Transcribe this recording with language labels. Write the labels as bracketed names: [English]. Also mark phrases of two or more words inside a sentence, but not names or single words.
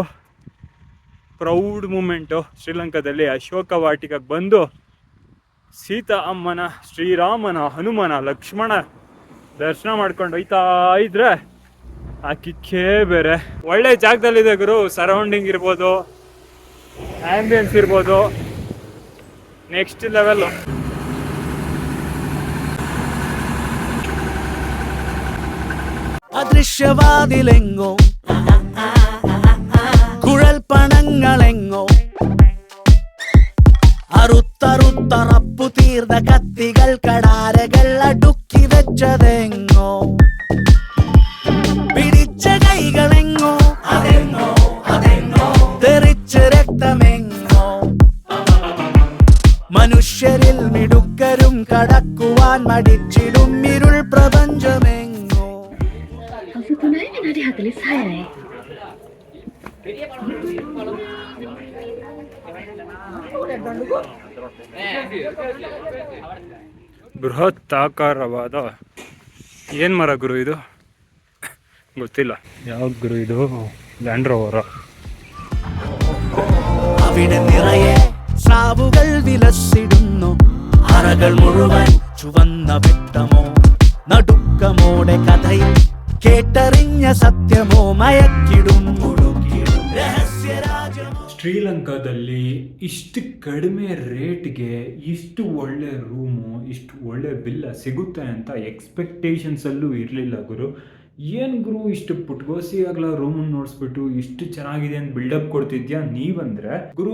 [English] proud moment [Kannada] ಶ್ರೀಲಂಕಾದಲ್ಲಿ ಅಶೋಕ ವಾಟಿಕಕ್ಕೆ ಬಂದು ಸೀತಾ ಅಮ್ಮನ, ಶ್ರೀರಾಮನ, ಹನುಮನ, ಲಕ್ಷ್ಮಣ ದರ್ಶನ ಮಾಡ್ಕೊಂಡು ಹೋಯ್ತಾ ಇದ್ರೆ ಆ ಕಿಕ್ಕೇ ಬೇರೆ. ಒಳ್ಳೆ ಜಾಗದಲ್ಲಿದೆ ಗುರು. ಸರೌಂಡಿಂಗ್ ಇರ್ಬೋದು, ಆಂಬಿಯನ್ಸ್ ಇರ್ಬೋದು, [English] next level. [Malayalam] അദൃശ്യവാതിലെങ്ങോ കുഴൽപ്പണങ്ങളെങ്ങോ അറുത്തറുത്തറപ്പു തീർന്ന കത്തികൾ കടാരകൾ അടുക്കി വെച്ചതെങ്ങോ പിടിച്ച കൈകളെങ്ങോ അതെങ്ങോ അതെങ്ങോ തെറിച്ച് രക്തമെങ്ങോ മനുഷ്യരിൽ മിടുക്കരും കടക്കുവാൻ മടിച്ചിടും ഇരുൾ പ്രപഞ്ചമെങ്ങോ. [Malay] Dari hati saya. [Kannada] ಬೃಹತ್ ಆಕಾರವಾದ ಏನ್ ಮರ ಗುರು ಇದು, ಗೊತ್ತಿಲ್ಲ ಯಾವ್ದು ಗುರು ಇದು. ಲ್ಯಾಂಡ್ ರೋವರ್. [Malayalam] അവിടെ നിറയെ സ്രാവുകൾ വിലസിടുന്നു, അറകൾ മുഴുവൻ ചുവന്ന വെട്ടമോ, നടുക്കമോടെ കഥയിൽ കേട്ടറിഞ്ഞ സത്യമോ, മയക്കിടും രഹസ്യരാജ്യമോ. [Kannada] ಶ್ರೀಲಂಕಾದಲ್ಲಿ ಇಷ್ಟು ಕಡಿಮೆ ರೇಟ್ಗೆ ಇಷ್ಟು ಒಳ್ಳೆ ರೂಮು, ಇಷ್ಟು ಒಳ್ಳೆ ಬಿಲ್ಲ ಸಿಗುತ್ತೆ ಅಂತ ಎಕ್ಸ್ಪೆಕ್ಟೇಷನ್ಸಲ್ಲೂ ಇರಲಿಲ್ಲ ಗುರು. ಏನು ಗುರು ಇಷ್ಟು ಪುಟ್ಗೋಸಿ ಆಗಲ ರೂಮನ್ನು ನೋಡಿಸ್ಬಿಟ್ಟು ಇಷ್ಟು ಚೆನ್ನಾಗಿದೆ ಅಂತ ಬಿಲ್ಡಪ್ ಕೊಡ್ತಿದ್ಯಾ ನೀವಂದರೆ ಗುರು.